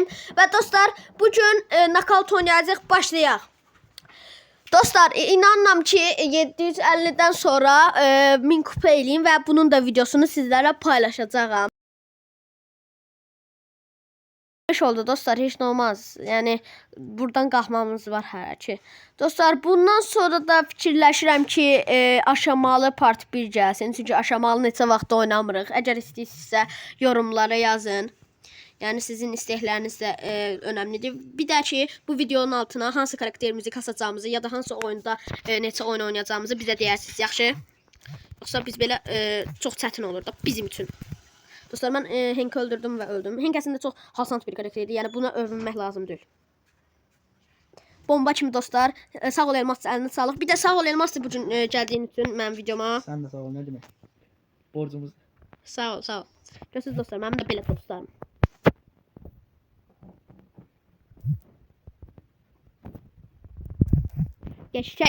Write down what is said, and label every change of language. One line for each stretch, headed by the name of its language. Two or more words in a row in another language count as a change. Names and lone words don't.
Azerbaijani: Ve dostlar bugün knockout oynayacaq, başlayaq. Dostlar inanmam ki 750'den sonra 1000 kupa eləyim ve bunun da videosunu sizlərlə paylaşacağım.
Turkish: Oldu dostlar, hiç olmaz.
Azerbaijani: Yani buradan qalxmamız var hələ ki. Dostlar bundan sonra da fikirləşirəm ki aşamalı part 1 gəlsin. Çünki aşamalı neçə vaxt oynamırıq. Əgər istəyirsinizsə yorumlara yazın.
Turkish: Yani sizin istekleriniz de önemlidir.
Azerbaijani: Bir de ki bu videonun altına hansı karakterimizi kasacağımızı ya da hansı oyunda neçə oyun oynayacağımızı bizə deyərsiniz, yaxşı? Yoxsa biz belə çox çətin olur da bizim üçün.
Turkish: Dostlar ben Henk'i öldürdüm ve öldüm. Henk aslında çok hasant bir karakterdi.
Azerbaijani: Yani buna övünmək lazım değil. Bomba kimi dostlar. Sağ ol Elmas, əlini sağlıq. Bir de sağ ol Elmas bugün gəldiyin üçün mənim videoma. Sən də sağ ol, nə demək? Borcumuz. Sağ ol, sağ ol. Görürsünüz dostlar, mənim də belə dostlarım. Geçək.